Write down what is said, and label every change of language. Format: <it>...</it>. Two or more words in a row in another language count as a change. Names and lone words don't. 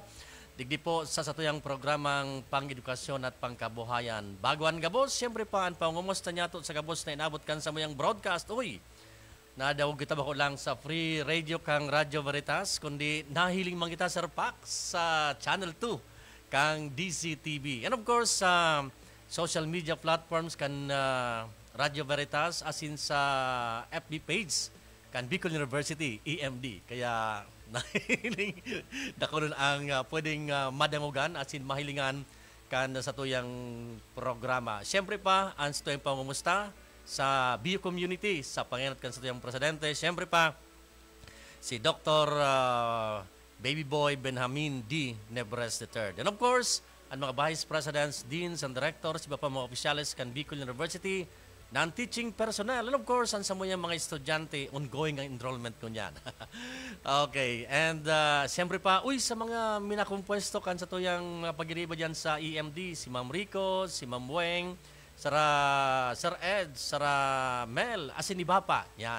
<bik>Digdi po sa satuyang programang pang-edukasyon at pangkabuhayan. Baguan gabos, siyempre pa ang pangumusta niya sa gabos na inabot kan sa muyang broadcast. Uy, nadawag kita ba ko lang sa</bik> <en>free radio</en> <bik>kang Radyo Veritas, kundi nahiling man kita sa RPAC sa Channel 2 kang DCTV.</bik> <en>And of course, social media platforms</en> <bik>kan Radio Veritas asin sa</bik> <en>FB page</en> <bik>kan Bicol University EMD. Kaya nahiling dakunon ang pwedeng madangugan asin mahilingan kan sa tuyang programa. Siyempre pa ang sa tuyang pamumusta sa BU community sa panginat kan sa tuyang presidente. Siyempre pa si Dr. Baby Boy Benjamin D.</bik> <en>Nebres III. And of course,</en> <bik>ang mga</bik> <en>vice presidents, deans, and directors,</en> <bik>iba pa mga opisyalis kan</bik> <en>Bicol University, non-teaching personnel, and of course,</en> <bik>ang samuyang mga estudyante, ongoing ang enrollment ko niyan. Okay, and siyempre pa, sa mga minakumpwesto kan sa tuyang pag-iriba dyan sa EMD, si Ma'am Rico, si Ma'am Weng, Sir Ed, Sara Mel, asin iba pa, yan.</bik>